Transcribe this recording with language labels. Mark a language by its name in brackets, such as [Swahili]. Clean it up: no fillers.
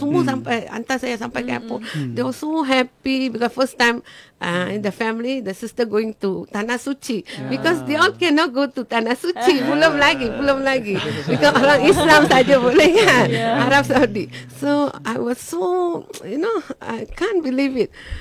[Malay] Semua sampai, hantar saya sampai ke airport. [English] They were so happy because first time in the family, the sister going to Tanah Suci. Because they all cannot go to Tanah Suci. [Malay] Belum lagi. [English] Because [Malay] orang Islam saja boleh kan. Arab Saudi. [English] So I was so, I can't believe it.